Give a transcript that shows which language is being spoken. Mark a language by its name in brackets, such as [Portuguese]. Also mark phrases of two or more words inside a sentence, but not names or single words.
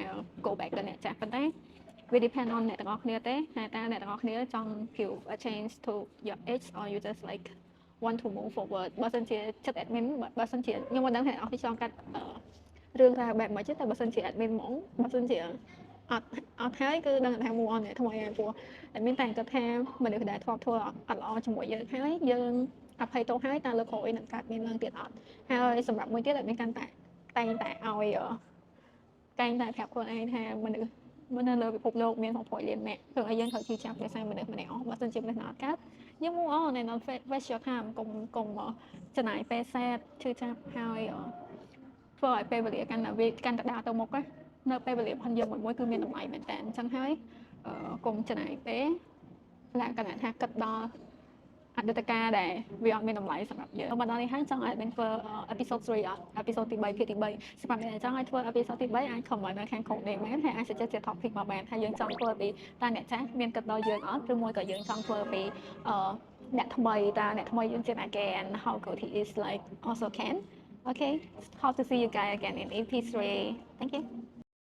[English] go back [Khmer] ទៅអ្នកចាស់ប៉ុន្តែវា [English] depend on [Khmer] អ្នកទាំងអស់គ្នាទេថាតើអ្នកទាំងអស់គ្នាចង់ [English] give a chance to your ex or you just like want to move forward [Khmer] បើសិនជាចិត្ត admin បើសិនជាខ្ញុំ មិនដឹងថាអ្នកទាំងអស់គ្នាចង់កាត់រឿងរ៉ាវបែបម៉េចទេតែបើសិនជា admin ហ្មងបើសិនជាអត់ហើយគឺដឹងថា [English] move on [Khmer] ថ្មីហើយព្រោះ admin តែគាត់ថាមនុ ស្សដែលធ្លាប់ធ្វើអត់ល្អជាមួយយើងហើយយើងអភ័យទោសហើយតើលើក្រោយនឹងកើតមានឡើងទៀតអត់ហើយសម្រាប់មួយ ទៀត admin កាន់តែតែងតែឲ្យតែងតែប្រាប់ខ្លួនឯងថាមនុស្សនៅលើពិភពលោកមាន6លាននាក់ព្រោះឲ្យយើងត្រូវជឿចាប់ដោយសារមនុស្សម្នាក់អស់បើមិនជាមនុស្សណាអត់កើតយើង [English] move on and not waste your time [Khmer] កុំចំណាយពេលសែតជឿចាប់ហើយធ្វើឲ្យពេលវេលាកាន់តែដើរទៅមុខនៅពេលវេលារបស់យើងមួយគឺមានតម្លៃមែនតើអញ្ចឹងហើយកុំចំណាយពេលលក្ខណៈថាគិតដល់ អតីតកាលដែលវាអត់មានតម្លៃសម្រាប់យើងមកដល់នេះហើយចង់ឲ្យមានធ្វើ episode 3 episode ទី3ភាគទី3សម្រាប់អ្នកចង់ឲ្យធ្វើ episode ទី3អាច comment នៅខាងក្រោមនេះមែនហើយអាច suggest ជា topic មកបានថាយើងចង់ធ្វើពីតើអ្នកចាស់មានគិតដល់យើងអត់ឬមួយក៏យើងចង់ធ្វើពីអ្នកថ្មីតើអ្នកថ្មីយើងជាអ្នកគេ [English] and how good he is like also can okay hope to see you guys again in EP3 thank you